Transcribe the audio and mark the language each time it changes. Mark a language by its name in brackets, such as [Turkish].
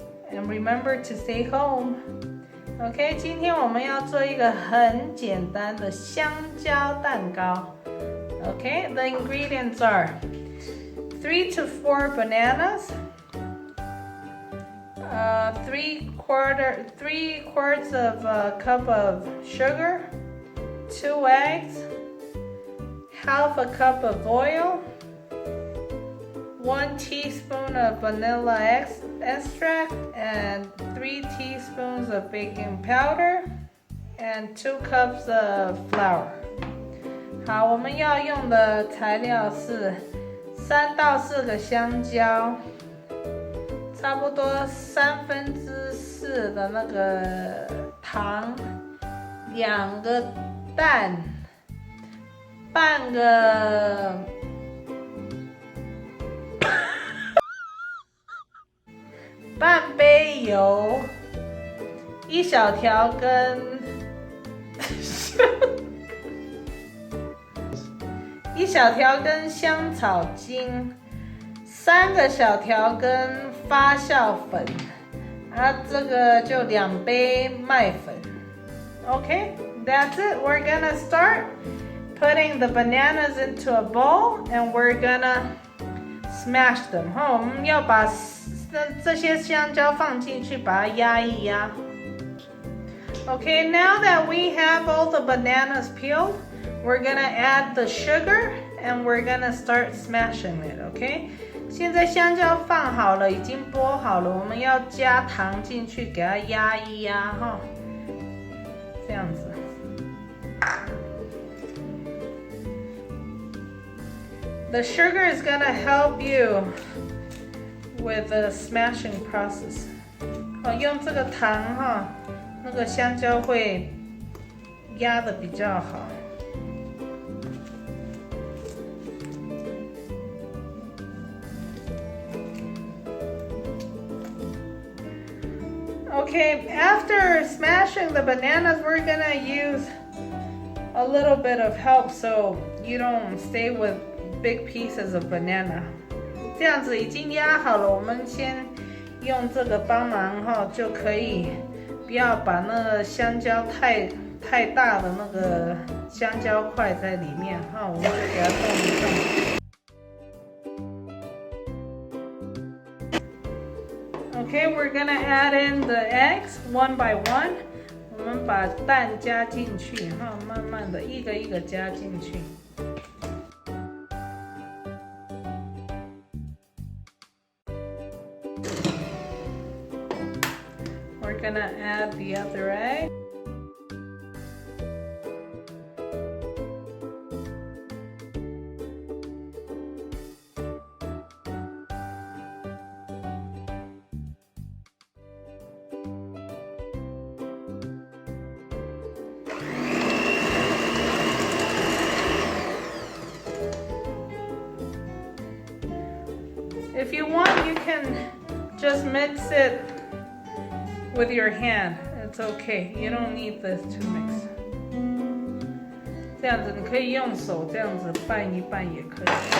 [English] And remember to stay home. [Chinese] OK, 今天我们要做一个很简单的香蕉蛋糕。 [English] OK, the ingredients are 3 to 4 bananas, 3 quarts of a cup of sugar, 2 eggs, half a cup of oil, 1 teaspoon of vanilla extract, and 3 teaspoons of baking powder, and 2 cups of flour. [Chinese] 好，我们要用的材料是3到4个香蕉，差不多4/3的那个糖，2个蛋，半杯油，1小条根香草精，3个小条根发酵粉，这个就2杯麦粉。 [English] Okay, that's it. We're gonna start putting the bananas into a bowl and we're gonna smash them. [Chinese] 我们要把这些香蕉放进去，把它压一压。 [English] Okay, now that we have all the bananas peeled, we're gonna add the sugar and we're gonna start smashing it. [Chinese] Okay, 现在香蕉放好了，已经剥好了，我们要加糖进去，给它压一压哈，这样子。 [English] The sugar is gonna help you with the smashing process. [Chinese] 用这个糖哈，那个香蕉会压得比较好。 [English] Okay, after smashing the bananas, we're gonna use a little bit of help so you don't stay with big pieces of banana. [Chinese] 这样子已经压好了，我们先用这个帮忙哈，就可以不要把那个香蕉太大的那个香蕉块在里面哈，我们就给它动一动。 [English] Okay, we're gonna add in the eggs one by one. [Chinese] 我们把蛋加进去哈，慢慢的一个一个加进去。 [English] We're gonna add the other egg. If you want, you can just mix it with your hand. It's okay. You don't need this to mix. [Chinese] 这样子你可以用手这样子拌一拌也可以。